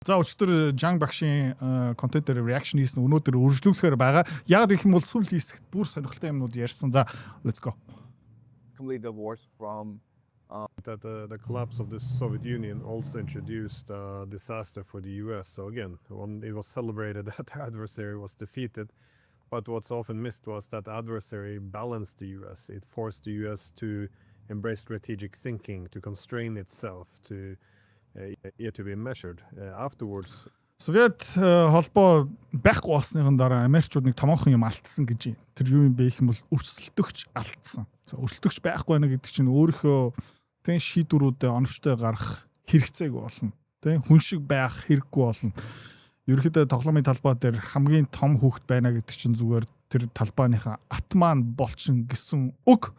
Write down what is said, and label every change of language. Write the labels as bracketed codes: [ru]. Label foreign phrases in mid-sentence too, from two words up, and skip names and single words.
[mn] За өчтөр Жан багшийн контентээр reaction хийсэн өнөөдөр үргэлжлүүлэхээр байгаа. Яг гэх юм бол сүүлийн хэсэгт бүр сонирхолтой юмнууд ярьсан. [en] За let's go. Complete divorce from that the collapse of the Soviet Union also introduced disaster for the US. So again, when it was celebrated that the adversary was defeated, but what's often missed was that the adversary balanced the US. It forced the US to embrace strategic thinking, to constrain itself, to be measured afterwards. [mn] Совет холбоо байхгүй болсныхан дараа Америкчууд нэг томоохон юм алдсан гэж. Тэр юу юм бэ гэх юм бол өрсөлдөгч алдсан. За өрсөлдөгч байхгүй байна гэдэг чинь өөрийнхөө тэн шийдвэрүүдэд оновчтой гарах хэрэгцээг болно. Тэ хүн шиг байх хэрэггүй болно. Ерөнхийдөө тоглоомын талбай дээр хамгийн том хүүхэд байна гэдэг чинь зүгээр тэр талбайныхаа атман болчин гэсэн үг.